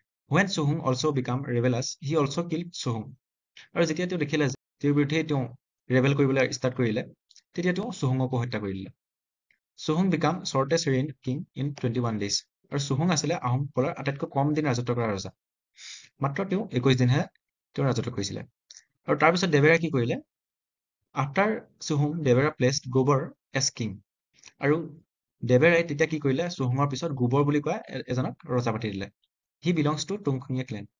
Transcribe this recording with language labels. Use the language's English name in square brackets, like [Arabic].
[English] When Suhung also became rebellious, he also killed Suhung. [Assamese] আৰু যেতিয়া তেওঁ দেখিলে যে তেওঁৰ বিৰুদ্ধে তেওঁ ৰেবেল কৰিবলৈ ষ্টাৰ্ট কৰিলে, তেতিয়া তেওঁ চুহুঙকো হত্যা কৰি দিলে। [English] Suhung became shortest reigned king in 21 days. [Assamese] আৰু চুহুং আছিলে আহোমসকলৰ আটাইতকৈ কম দিন ৰাজত্ব কৰা ৰজা। মাত্ৰ তেওঁ 21 দিনহে তেওঁ ৰাজত্ব কৰিছিলে। আৰু তাৰপিছত দেবেৰাই কি কৰিলে? [English] After Suhung Debera placed Gobar as king. [Assamese] আৰু দেবেৰাই তেতিয়া কি কৰিলে? চুহুঙৰ পিছত গোবৰ বুলি কোৱা এজনক ৰজা পাতি দিলে। [English] He belongs to Tungkhungia clan.